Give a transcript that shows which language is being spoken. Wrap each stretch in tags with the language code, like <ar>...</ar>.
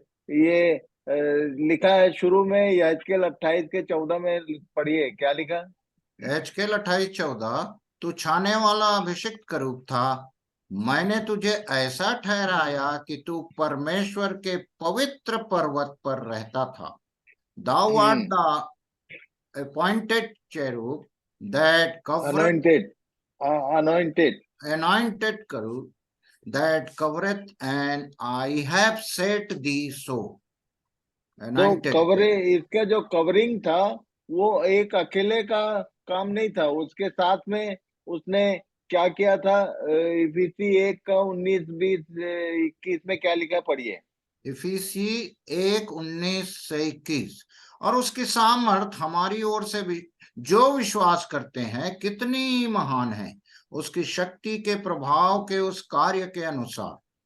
<hi>ये लिखा है शुरू में यहेजकेल 28:14 में, पढ़िए क्या लिखा। यहेजकेल 28:14, तू छाने वाला अभिषिक्त करूब था, मैंने तुझे ऐसा ठहराया कि तू परमेश्वर के पवित्र पर्वत पर रहता था।</hi> <en>Thou art the appointed cherub that covereth, anointed cherub that covereth, and I have set thee so.</en> <hi>तो इसका जो कवरिंग था वो एक अकेले का काम नहीं था, उसके साथ में उसने क्या किया था। इफिसी 1:19-20-21 में क्या लिखा, पढ़िए। इफिसी 1:19-21, और उसकी सामर्थ हमारी ओर से भी जो विश्वास करते हैं कितनी महान है, उसकी शक्ति के प्रभाव के उस कार्य के अनुसार</hi>